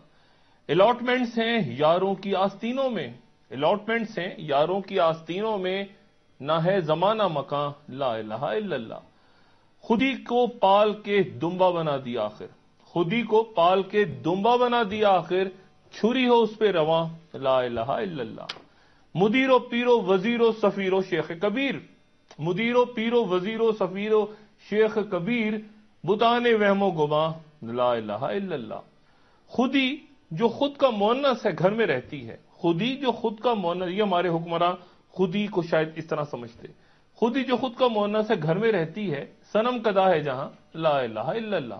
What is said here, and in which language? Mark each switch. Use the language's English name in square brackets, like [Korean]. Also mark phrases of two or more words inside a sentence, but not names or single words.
[Urdu] الاٹمنٹس ہیں یاروں کی آستینوں میں، الاٹمنٹس ہیں یاروں کی آستینوں میں، نہ ہے زمانہ مکان [Arabic] لا الہ الا اللہ. [Urdu] خودی کو پال کے دمبا بنا دیا آخر، خودی کو پال کے دمبا بنا دیا آخر، چھری ہو اس پہ رواں [Arabic] لا الہ الا اللہ. [Urdu] مدیر و پیر و وزیر و سفیر و شیخ کبیر، مدیر و پیر و وزیر و سفیر و شیخ کبیر، بتانے وہم و گماں [Arabic] لا الہ الا اللہ. [Urdu] خودی جو خود کا مؤنث ہے گھر میں رہتی ہے، خودی جو خود کا مؤنث، یہ ہمارے حکمراں خودی کو شاید اس طرح سمجھتے، خودی جو خود کا مؤنث ہے گھر میں رہتی ہے، صنم کدا ہے جہاں [Arabic] لا الہ الا اللہ.